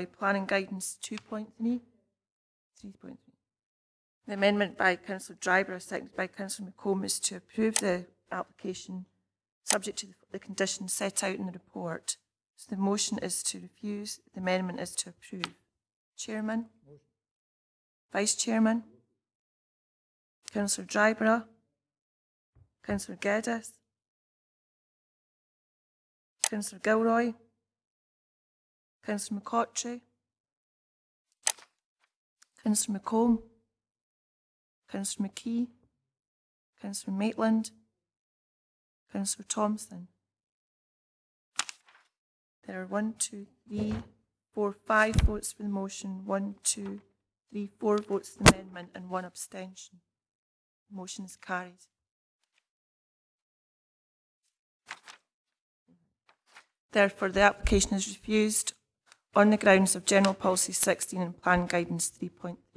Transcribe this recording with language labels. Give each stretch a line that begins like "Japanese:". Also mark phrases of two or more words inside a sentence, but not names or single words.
English: Planning Guidance 2.3? 3.3. The amendment by Councillor Dryborough, seconded by Councillor McComb, is to approve the application subject to the conditions set out in the report. So the motion is to refuse, the amendment is to approve. Chairman? Vice Chairman? Councillor Dryborough? Councillor Geddes? Councillor Gilroy? Councillor McCottrey? Councillor McComb? Councillor McKee? Councillor Maitland? Councillor Thompson? There are 1, 2, 3, 4, 5 votes for the motion, 1, 2, 3, 4 votes for the amendment, and 1 abstention. The motion is carried. Therefore, the application is refused on the grounds of General Policy 16 and Plan Guidance 3.3.